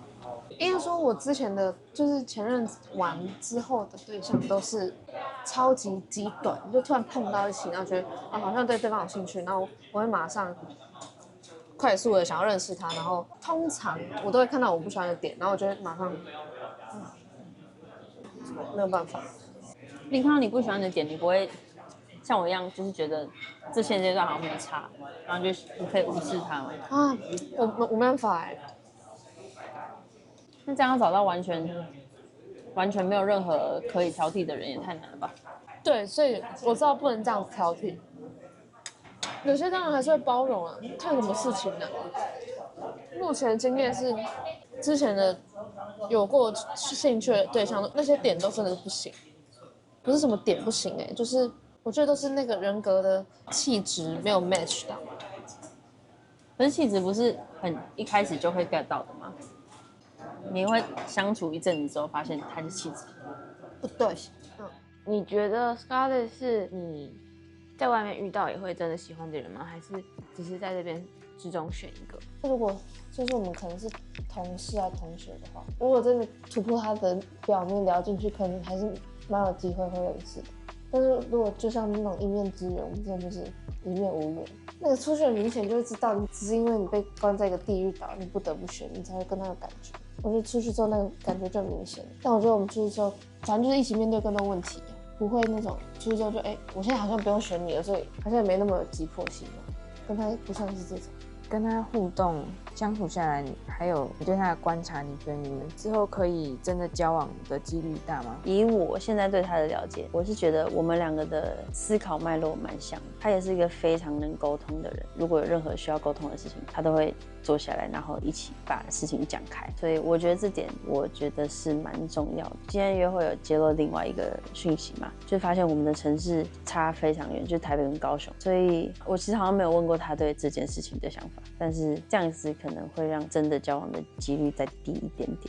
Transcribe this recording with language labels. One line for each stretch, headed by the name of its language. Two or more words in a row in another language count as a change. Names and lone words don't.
Chinese: 應該說，我之前的就是前任完之後的對象都是超級極短，就突然碰到一起，然後覺得好像對對方有興趣，然後我會馬上快速的想要認識他，然後通常我都會看到我不喜歡的點，然後我就會馬上，沒有辦法。你看到你不喜歡的點，你不會像我一樣，就是覺得這現階段好像沒差，然後就你可以無視他嗎？啊，我沒辦法哎。那這樣要找到完全沒有任何可以挑剔的人也太難了吧？對，所以我知道不能這樣子挑剔。有些当然還是會包容啊，看什麼事情呢、目前的經驗是，之前的有過興趣的對象，那些點都真的是不行，不是什麼點不行就是我覺得都是那個人格的氣質沒有 match 到。可是氣質不是很一開始就會 get 到的嗎？你會相處一陣子之後發現他的氣質不對。你覺得 Scarlett 是你在外面遇到也會真的喜歡的人嗎？還是只是在這邊之中選一個？如果就是我們可能是同事啊同學的话，如果真的突破他的表面聊進去，可能還是蠻有機會會認識的。但是如果就像那種一面之緣，我們真的就是一面無緣。那個出去很明顯就會知道，你只是因為你被關在一個地獄島，你不得不選，你才會跟他有感覺。我覺得出去之後那個感覺就很明顯。但我覺得我們出去之後，反正就是一起面对更多問題，不會那種出去之後就我現在好像不用選你了，所以好像也沒那麼有急迫性。跟他不算是這種。跟他互動相處下來，還有你对他的觀察，你覺得你們之後可以真的交往的幾率大嗎？以我現在對他的了解，我是覺得我們兩個的思考脈絡蠻像的。他也是一個非常能溝通的人，如果有任何需要溝通的事情，他都会坐下來，然後一起把事情講開。所以我覺得這點，我覺得是蠻重要的。今天約會有揭露另外一個訊息嘛，就發現我們的城市差非常遠，就是台北跟高雄。所以我其實好像沒有問過他對這件事情的想法。但是這樣子可能會讓真的交往的幾率再低一點點。